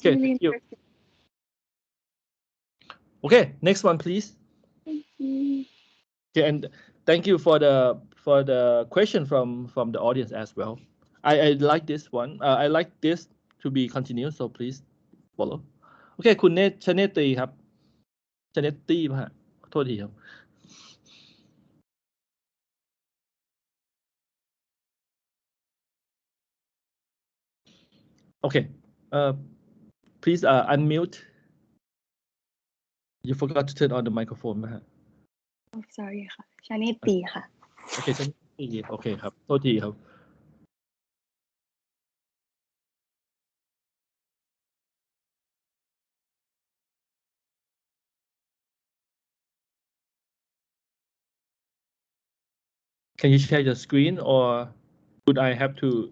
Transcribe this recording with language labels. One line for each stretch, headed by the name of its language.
English: Okay. really Thank you. interesting. Okay. Next one, please. Thank you. Okay, and thank you for the question from the audience as well. I like this one. I like this to be continued. So please follow.
Thai: โอเคคุณชเนตตีครับชเนตตี้ป่ะฮะโทษทีครับ
English: Okay. Please unmute. You forgot to turn on the microphone
Thai: นะฮะ
English: Oh, sorry
Thai: ค่ะชานิตีค่ะ โอเคชเนตตีโอเคครับโทษทีครับ
English: Can you share your screen or would I have to?